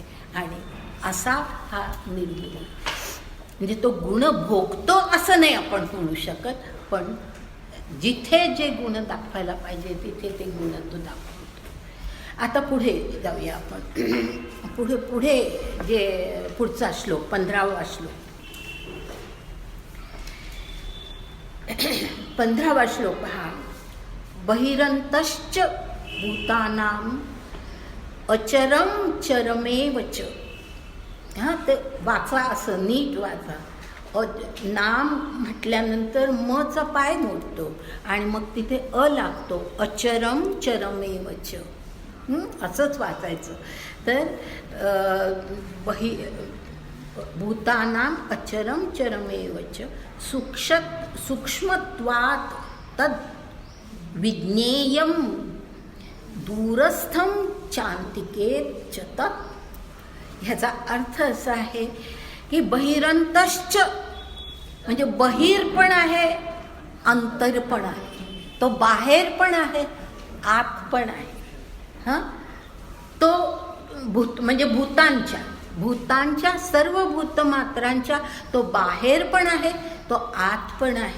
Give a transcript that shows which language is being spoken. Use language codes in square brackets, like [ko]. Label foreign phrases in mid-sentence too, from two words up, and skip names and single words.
[mr] आणि असा हा निर्गुण, म्हणजे तो गुण भोगतो असं नाही आपण म्हणू शकत, पण जिथे जे गुण दाखवायला पाहिजे तिथे ते गुण तो दाखवतो. आता पुढे जाऊया आपण. पुढे जे पुढचा श्लोक 15वा श्लोक. 15वा श्लोक पहा. [sa] बहिरंतश्च भूतानां अचरम चरमेव च. [mr] हां, ते वाचा, असं नीट वाचा. नाम म्हटल्यानंतर मचा पाय मोडतो आणि मग तिथे अ लागतो. [sa] अचरम चरमेव च, [mr] असंच वाचायचं. [sa] तर भूतानां अचरम चरमेव च सूक्ष्मत्वात् तद विज्ञेयं दूरस्थं चान्तिकेत च तत्. [mr] ह्याचा अर्थ असा आहे की बहिरंतश्च म्हणजे बहिर पण आहे, अंतर पण आहे. तो बाहेर पण आहे, आत पण आहे. हां, तो भूत म्हणजे भूतांच्या, भूतांच्या सर्व भूतमात्रांच्या तो बाहेर पण आहे, तो आत पण आहे.